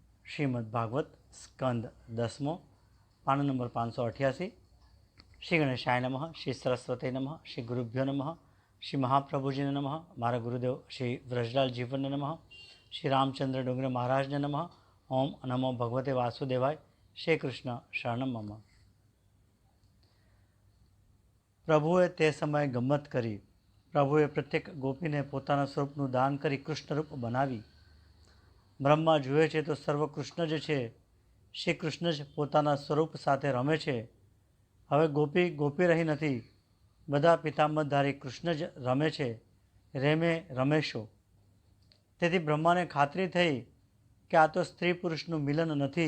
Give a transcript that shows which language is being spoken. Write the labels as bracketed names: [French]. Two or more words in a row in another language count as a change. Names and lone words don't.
[Gujarati] શ્રીમદ્ભાગવત સ્કંદ 10 પાન નંબર 588। [Sanskrit] श्री गणेशाय नमः, श्री सरस्वती नमः, श्री गुरुभ्यो नमः, [Gujarati] શ્રી મહાપ્રભુજી ને નમઃ, મારા ગુરુદેવ શ્રી વ્રજલાલ જીવન ને નમઃ, શ્રી રામચંદ્ર ડોંગરે મહારાજ ને નમઃ। [Sanskrit] ओम नमो भगवते वासुदेवाय। श्री कृष्ण शरणम मम। [Gujarati] પ્રભુએ તે સમય ગમ્મત કરી। પ્રભુએ પ્રત્યેક ગોપી ને પોતાના સ્વરૂપનુ દાન કરી કૃષ્ણ રૂપ બનાવી। બ્રહ્મા જુએ છે તો સર્વ કૃષ્ણ જ છે, શ્રી કૃષ્ણ જ પોતાના સ્વરૂપ સાથે રમે છે। હવે ગોપી રહી નથી, બધા પિતાંબરધારી કૃષ્ણ જ રમે છે, રેમે રમેશો। તેથી બ્રહ્માને ખાતરી થઈ કે આ તો સ્ત્રી પુરુષનું મિલન નથી।